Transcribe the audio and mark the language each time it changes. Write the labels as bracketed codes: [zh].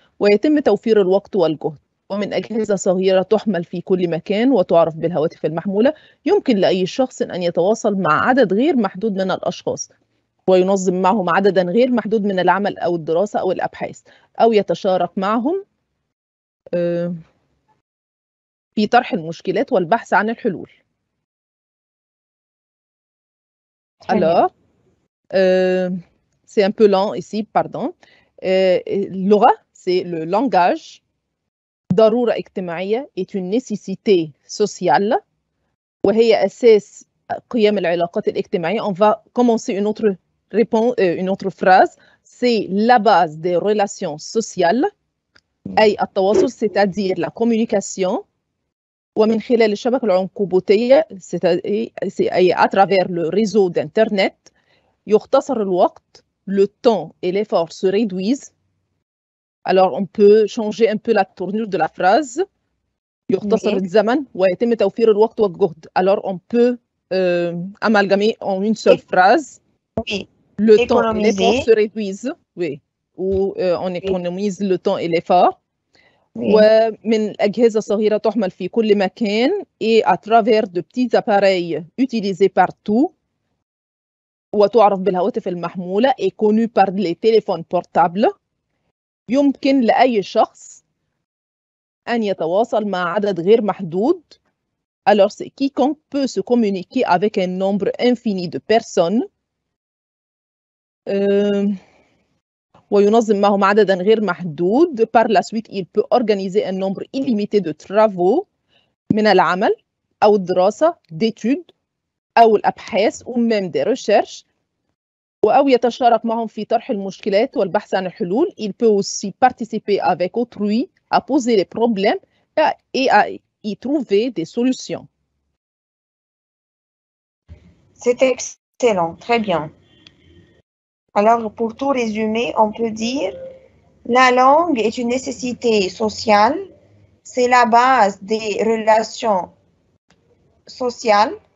[ar] ويتم توفير الوقت والجهد، ومن أجهزة صغيرة تحمل في كل مكان وتعرف بالهواتف المحمولة يمكن لأي شخص أن يتواصل مع عدد غير محدود من الأشخاص وينظم معهم عددا غير محدود من العمل أو الدراسة أو الأبحاث أو يتشارك معهم في طرح المشكلات والبحث عن الحلول. [fr] Alors, c'est un peu lent ici, pardon. [ar] اللغة, [fr] c'est le langage. [ar] ضرورة اجتماعية [fr] est une nécessité sociale. [ar] وهي أساس قيام العلاقات الاجتماعية. [fr] On va commencer une autre phrase. C'est la base des relations sociales. [ar] أي التواصل, [fr] c'est-à-dire la communication. [ar] ومن خلال الشبكة العنكبوتية, أي [fr] à travers le réseau d'Internet, [ar] يختصر الوقت, [fr] le temps et l'effort se réduisent. Alors, on peut changer un peu la tournure de la phrase. [ar] يختصر الزمن ويتم توفير الوقت والجهد. [fr] Alors, on peut amalgamer en une seule phrase. Oui. Le temps et l'effort se réduisent. Oui. Ou on économise le temps et l'effort. [ar] ومن أجهزة صغيرة تحمل في كل مكان [fr] et à travers de petits appareils utilisés partout [ar] وتعرف بالهواتف المحمولة [fr] et connue par les téléphones portables. [ar] يمكن لأي شخص أن يتواصل مع عدد غير محدود. [fr] Alors, c'est quiconque peut se communiquer avec un nombre infini de personnes. [ar] وينظم معهم عددا غير محدود. [fr] Par la suite, il peut organiser un nombre illimité de travaux [ar] من العمل أو الدراسة, [fr] d'études [ar] أو الأبحاث [fr] ou même des recherches. [ar] أو يتشارك معهم في طرح المشكلات والبحث عن الحلول. [fr] Il peut aussi participer avec autrui à poser les problèmes et à y trouver des solutions. C'est excellent, très bien. Alors, pour tout résumer, on peut dire la langue est une nécessité sociale, c'est la base des relations sociales.